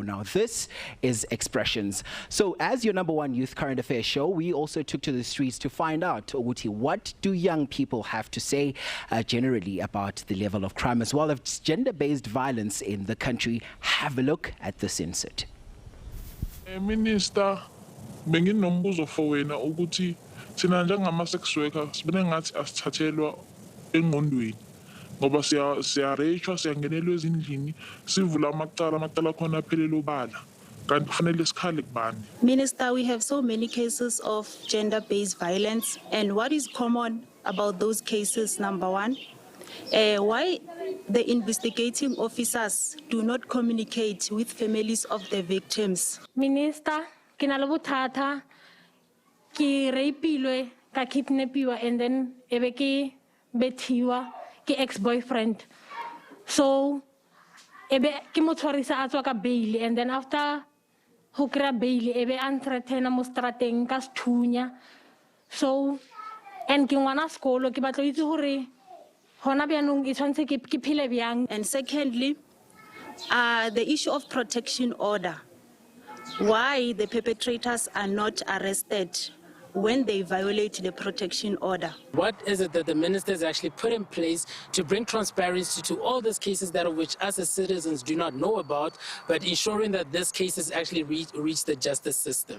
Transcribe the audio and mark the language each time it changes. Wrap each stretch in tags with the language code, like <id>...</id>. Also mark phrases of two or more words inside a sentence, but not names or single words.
<en>Now this is Expressions. So as your #1 youth current affairs show, we also took to the streets to find out, what do young people have to say generally about the level of crime as well as gender-based violence in the country. Have a look at this insert.</en> <zu>Minister, benginombuzo for wena ukuthi sina njengama-</zu> <en>sex worker</en> <zu>sibone ngathi asithathelwa engqondweni ngoba siyareyishwa siyangenelwa ezindlini sivula amacala khona aphelele obala.</zu> <en>Minister, we have so many cases of gender-based violence, and what is common about those cases, #1, why the investigating officers do not communicate with families of the victims? Minister,</en> <st>ke na le bothata, ke rapilwe, ka kidnapiwa,</st> <en>and then</en> <st>ebe ke bethiwa ke ex-boyfriend. So ebe ke mo tshwarisa a tswa ka bail,</st> <en>and then after</en> <st>ho kry-a bail ebe a nthreathena mo strateng ka sethunya. So and ke ngwana sekolo ke batla itse hore hona byanong e tshwantse ke phile byang.</st> <en>And secondly, the issue of protection order. Why the perpetrators are not arrested when they violate the protection order? What is it that the minister has actually put in place to bring transparency to all these cases that of which us as citizens do not know about, but ensuring that this cases actually reach the justice system?</en>